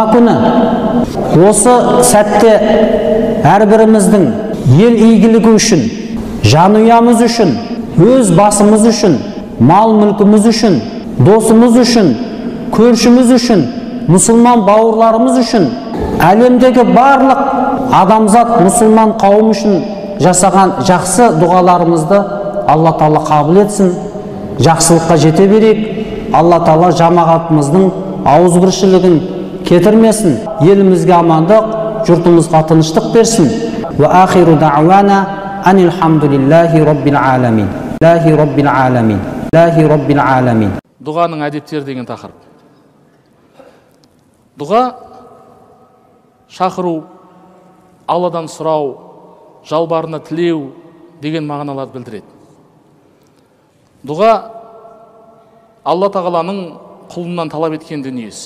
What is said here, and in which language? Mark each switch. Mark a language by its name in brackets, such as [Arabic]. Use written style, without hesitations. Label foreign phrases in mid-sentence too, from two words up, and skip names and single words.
[Kazakh] күні, осы сәтте әрбіріміздің ел игілігі үшін, жанұямыз үшін, өз басымыз үшін, мал мүлкіміз үшін, досымыз үшін, көршіміз үшін, мұсылман бауырларымыз үшін, әлемдегі барлық адамзат мұсылман қауым үшін жасаған жақсы дұғаларымызды Алла Тағала қабыл етсін, жақсылыққа жете берейік. Алла Тағала жамағатымыздың ауызбіршілігін кетірмесін, елімізге амандық, жұртымызға тыныштық берсін. [Arabic] وآخر دعوانا أن الحمد لله رب العالمين. لله رب العالمين. لله رب العالمين. [Kazakh] Дұғаның әдептері деген тақырып. Дұға шақыру, Алладан сұрау, жалбарына тілеу деген мағыналарды білдіреді. Дұға Алла тағаланың құлынан талап еткен дүниесі.